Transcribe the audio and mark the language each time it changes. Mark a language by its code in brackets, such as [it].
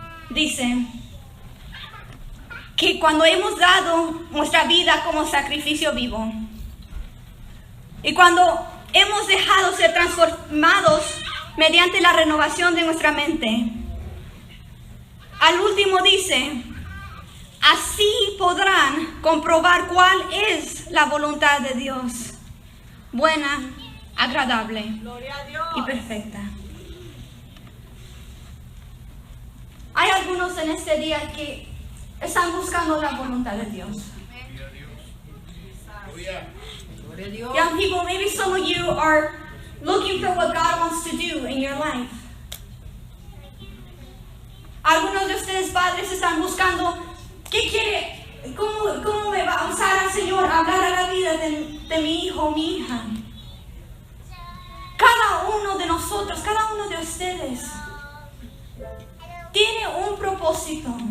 [es] dice que cuando hemos dado nuestra vida como sacrificio vivo y cuando hemos dejado ser transformados mediante la renovación de nuestra mente, al último dice, así podrán comprobar cuál es la voluntad de Dios, buena, agradable Gloria a Dios. y perfecta. Hay algunos en este día que están buscando la voluntad de Dios. Gloria a Dios. [en] Young people, maybe some of you are looking for what God wants to do in your life. [es] Algunos de ustedes padres están buscando, ¿qué quiere? ¿Cómo me va a usar el Señor a hablar a la vida de mi hijo o mi hija? Cada uno de nosotros, cada uno de ustedes tiene un propósito.